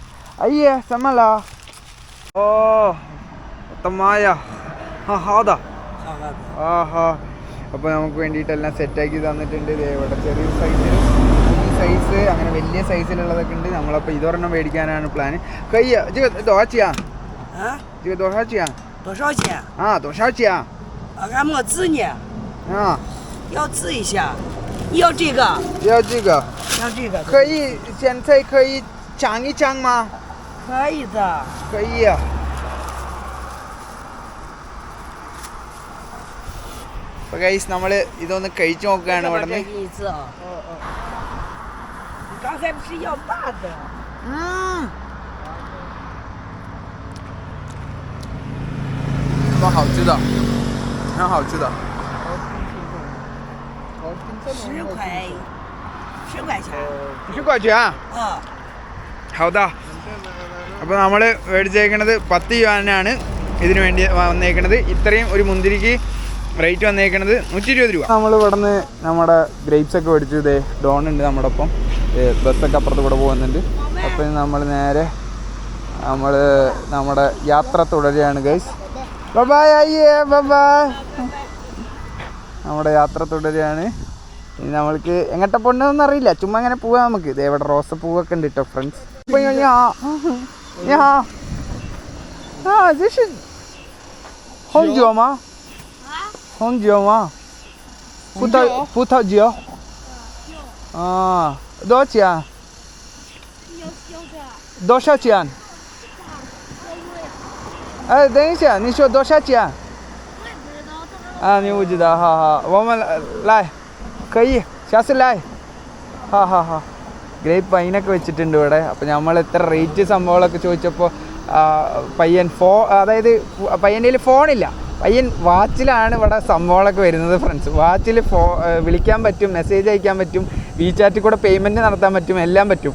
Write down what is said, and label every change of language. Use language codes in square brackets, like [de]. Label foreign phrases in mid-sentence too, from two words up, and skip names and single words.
[ml] അയ്യേ സമല ഓ ഉത്തമായ ഹാദാ അപ്പോൾ നമുക്ക് വേണ്ടിയിട്ടെല്ലാം സെറ്റാക്കി തന്നിട്ടുണ്ട്. ഇവിടെ ചെറിയ സൈസ് അങ്ങനെ വലിയ സൈസിലുള്ളതൊക്കെ ഉണ്ട്. നമ്മളപ്പോൾ ഇതൊരെണ്ണം മേടിക്കാനാണ് പ്ലാൻ. കയ്യ ദോശയാ ദോശയാ [zh] 多少钱？多少钱？俺没吃呢。要吃一下。你要这个？要这个。要这个。可以，现在可以尝一尝吗？可以的。 [ml] 可以。അപ്പോൾ ഗൈസ് നമ്മൾ ഇതൊന്ന് കഴിച്ചു നോക്കുകയാണ് ഇവിടെ നിന്ന്. [zh] 好吃的很好吃的 10块钱 [ml] 好的 അപ്പോൾ നമ്മൾ മേടിച്ചേക്കണത് 10 യുവാനാണ് ഇതിന് വേണ്ടി വന്നേക്കണത്. ഇത്രയും ഒരു മുന്തിരിക്ക് റേറ്റ് വന്നേക്കണത് 120 രൂപ. നമ്മൾ ഇവിടെ നിന്ന് നമ്മുടെ ഗ്രേപ്സ് ഒക്കെ മേടിച്ചു. ഇതേ ഡോൺ ഉണ്ട് നമ്മുടെ ഒപ്പം. ബസ്സൊക്കെ അപ്പുറത്ത് കൂടെ പോകുന്നുണ്ട്. അപ്പോൾ നമ്മൾ നേരെ നമ്മുടെ യാത്ര തുടരുകയാണ് ഗൈസ്. ബൈ അയ്യേ ബൈ. നമ്മുടെ യാത്ര തുടരുകയാണ്. ഇനി നമ്മൾക്ക് എങ്ങോട്ട് പോകണമെന്ന് അറിയില്ല. ചുമ്മാ അങ്ങനെ പോവാം നമുക്ക്. ഇതേ ഇവിടെ റോസപ്പൂവൊക്കെ ഉണ്ട് കേട്ടോ ഫ്രണ്ട്സ്. [zh] 红酒吗？红酒吗？葡萄酒。多少钱？多少钱？哎，等一下，你说多少钱？你不知道，好，我们来，可以，下次来， [ml] 好。ഗ്രേപ്പ് വൈനൊക്കെ വെച്ചിട്ടുണ്ട് ഇവിടെ. അപ്പോൾ നമ്മൾ എത്ര റേറ്റ് സംഭവങ്ങളൊക്കെ ചോദിച്ചപ്പോൾ പയ്യൻ അതായത് പയ്യൻ്റെ കയ്യിൽ ഫോണില്ല. പയ്യൻ വാച്ചിലാണ് ഇവിടെ സംഭവങ്ങളൊക്കെ വരുന്നത് ഫ്രണ്ട്സ്. വാച്ചിൽ വിളിക്കാൻ പറ്റും, മെസ്സേജ് അയക്കാൻ പറ്റും, വീചാറ്റിൽ കൂടെ പേയ്മെൻറ്റ് നടത്താൻ പറ്റും, എല്ലാം പറ്റും.